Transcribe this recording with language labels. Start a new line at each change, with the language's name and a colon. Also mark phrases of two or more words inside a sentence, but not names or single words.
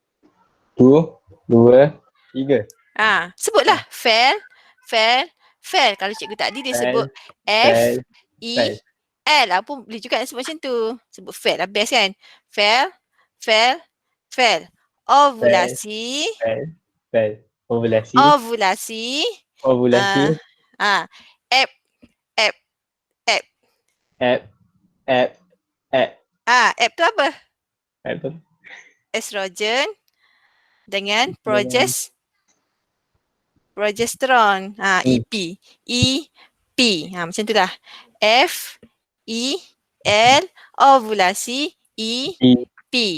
Malay: 2, 3. Sebutlah. Fail, fail, fail. Kalau cikgu tadi dia sebut F, E, L. Pun boleh juga sebut macam tu. Sebut fail lah,
English: best kan?
Malay: Fail, fail, fail. Ovulasi, Fail. Ovulasi. ovulasi. Ovulasi. Ep, ep, ep. Ep. Ep tu apa? Ep tu. Estrogen dengan progesteron. EP. EP. Macam tu lah. F, E, L, ovulasi, E, P.